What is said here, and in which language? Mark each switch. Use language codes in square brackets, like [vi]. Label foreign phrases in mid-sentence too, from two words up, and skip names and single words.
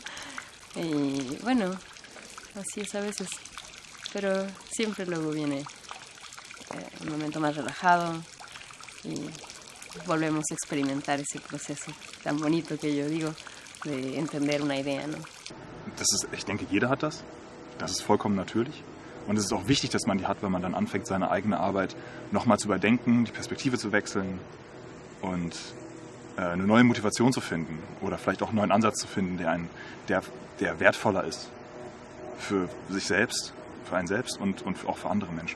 [es] Y bueno, así es a veces, pero siempre luego viene un momento más relajado y volvemos a experimentar ese proceso tan bonito que yo digo de entender una idea, ¿no? [de] Ich denke, jeder hat das. Das ist vollkommen natürlich. Und es ist auch wichtig, dass man die hat, wenn man dann anfängt, seine eigene Arbeit nochmal zu überdenken, die Perspektive zu wechseln und eine neue Motivation zu finden oder vielleicht auch einen neuen Ansatz zu finden, der wertvoller ist für sich selbst, für einen selbst und auch für andere Menschen.